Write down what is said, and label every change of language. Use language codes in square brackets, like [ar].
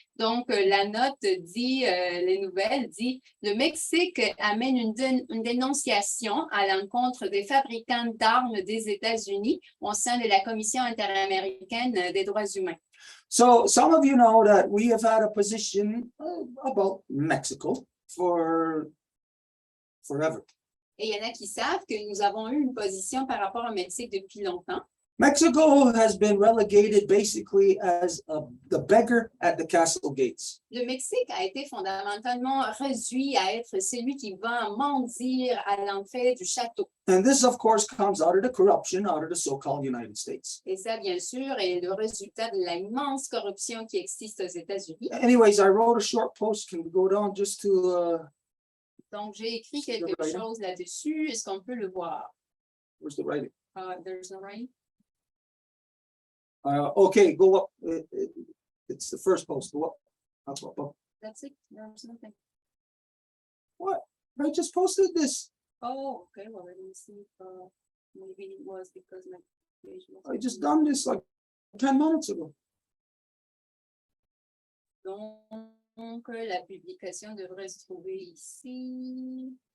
[fr] Donc, la note dit, les nouvelles dit, le Mexique amène une dénonciation à l'encontre des fabricants d'armes des États-Unis au sein de la Commission interaméricaine des droits humains. [en] So some of you know that we have had a position about Mexico for forever. [fr] Et il y en a qui savent que nous avons eu une position par rapport au Mexique depuis longtemps. [en] Mexico has been relegated basically as the beggar at the castle gates. [fr] Le Mexique a été fondamentalement réduit à être celui qui va mendier à l'entrée du château. [en] And this, of course, comes out of the corruption out of the so-called United States. [fr] Et ça, bien sûr, est le résultat de l'immense corruption qui existe aux États-Unis. [en] Anyways, I wrote a short post. Can we go down just to, [fr] Donc, j'ai écrit quelque [en] writing? [fr] chose là-dessus. Est-ce qu'on peut le voir? [en] where's the writing? There's no writing. Okay, go up. It's the first post. Go up. Up. That's it. There's nothing. What? I just posted this. Oh, okay. Well, let me see if maybe it was because my page was. I just done this like 10 minutes ago. [fr] Donc, la publication devrait se trouver ici.